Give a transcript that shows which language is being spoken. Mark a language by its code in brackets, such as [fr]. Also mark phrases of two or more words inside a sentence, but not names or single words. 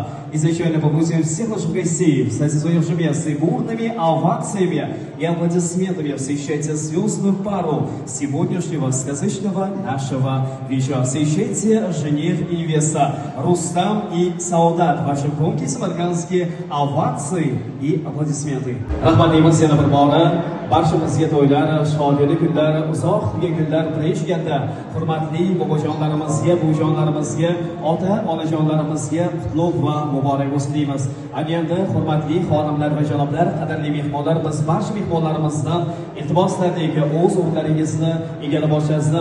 [ru] Изначально побудем всех наших гостей в своем месте бурными овациями и аплодисментами встречайте звездную пару сегодняшнего сказочного нашего вечера. Встречайте жених и невеста Рустам и Саудат. Ваши громкие самаркандские овации и аплодисменты. [uz] Rahmatlaymiz yana bir bora barchamizga to'ylar, shodiyali kunlar, uzoq turgan kunlar tirishganda hurmatli bobojonlarimizga, buvijonlarimizga, ota-onajonlarimizga qutlug' va muborak bo'lsin deymiz. Endi hurmatli xonimlar va janoblar, qadrli mehmonlar, biz barcha mehmonlarimizdan iltimoslardik o'z o'rnlaringizni egallab olishingizdan